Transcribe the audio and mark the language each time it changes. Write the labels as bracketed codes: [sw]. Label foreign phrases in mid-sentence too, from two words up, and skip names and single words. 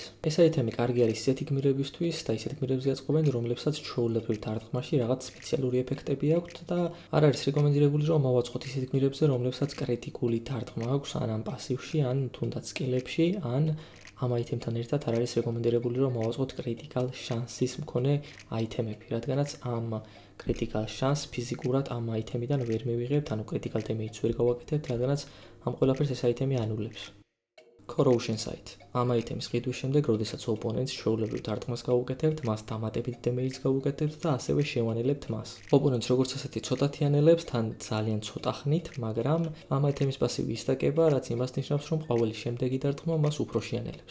[ka] ეს აიტემი კარგი არის ისეთი გმირებისთვის და ისეთ გმირებზე აწყობენ, რომლებსაც ჩვეულებრივ დარტყმაში რაღაც სპეციალური ეფექტები აქვთ და არ არის რეკომენდირებული, რომ მოვაწყოთ ისეთ გმირებზე, რომლებსაც კრიტიკული დარტყმა აქვს ან ამ პასივში, ან თუნდაც სკილებში, ან ამ აიტემთან ერთად არ არის რეკომენდირებული, რომ მოვაწყოთ [en] critical chance- [ka] ის მქონე აიტემები, რადგანაც ამ [en] critical chance [ka] ფიზიკურად ამ აიტემიდან ვერ მივიღებთ, ანუ [en] critical damage- [ka] ს ვერ გავაკეთებთ, რადგანაც ამ ყველაფერს ეს აიტემი ანულებს. Corrosion Sight. ამ აიტემის ყიდვის შემდეგ, როდესაც ოპონენტს ჩვეულებრივ დარტყმას გავუკეთებთ, მას დამატებით damage-ს გავუკეთებთ და ასევე შევანელებთ მას. ოპონენტს როგორც ასეთი ცოტათი ანელებს, თან ძალიან ცოტა ხნით, მაგრამ ამ აიტემის პასივი ისტაკება, რაც იმას ნიშნავს, რომ ყოველი შემდეგი დარტყმა მას უფრო შეანელებს.